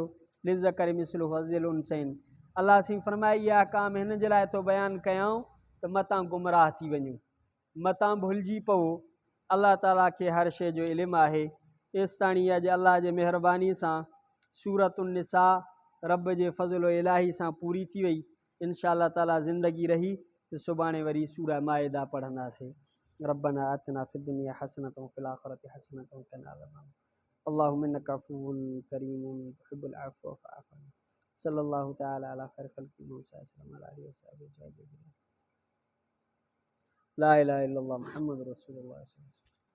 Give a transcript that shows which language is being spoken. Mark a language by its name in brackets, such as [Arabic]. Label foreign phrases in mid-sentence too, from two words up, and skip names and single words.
[Arabic] للذكر مثل حظ الأنثيين. [Sindhi] अलाह साईं फरमाई इहा काम हिन जे लाइ थो बयानु कयां त मतां गुमराह थी वञो, मतां भुलिजी पवो। अल्लाह ताला खे हर शइ जो इल्मु आहे। एसिताणी अॼु अल्लाह जे महिरबानी सां सूरत उन्निसा रब जे फज़ल इलाही सां पूरी थी वई। [Arabic] إن شاء الله [Sindhi] ताला ज़िंदगी रही त सुभाणे वरी सूरह माइदा पढ़ंदासीं। [Arabic] ربنا آتنا في الدنيا حسنة وفي الآخرة حسنة وقنا عذابا. اللهم إنك عفو كريم تحب العفو فاعف عني. صلى الله تعالى على خير خلقه محمد صلى الله عليه وسلم. لا إله إلا الله محمد رسول الله.